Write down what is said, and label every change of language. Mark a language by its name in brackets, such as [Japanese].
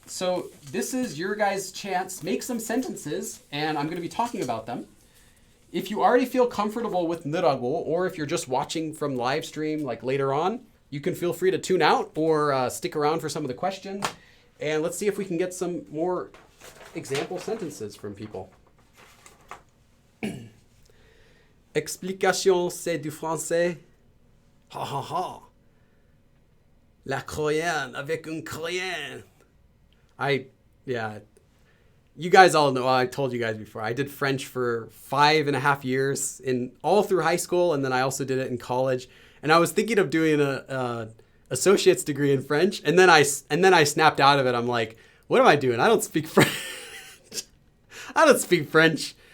[English] So this is your guys' chance. Make some sentences, and I'm going to be talking about them. If you already feel comfortable with nurago, or if you're just watching from live stream like later on, you can feel free to tune out or stick around for some of the questions. And let's see if we can get some more example sentences from people. [French] Explication, c'est du français. Ha ha ha. La croyenne avec un croyenne. [English] You guys all know, I told you guys before, I did French for 5.5 years all through high school, and then I also did it in college. And I was thinking of doing a associate's degree in French, and then I snapped out of it. I'm like, what am I doing? I don't speak French. I don't speak French.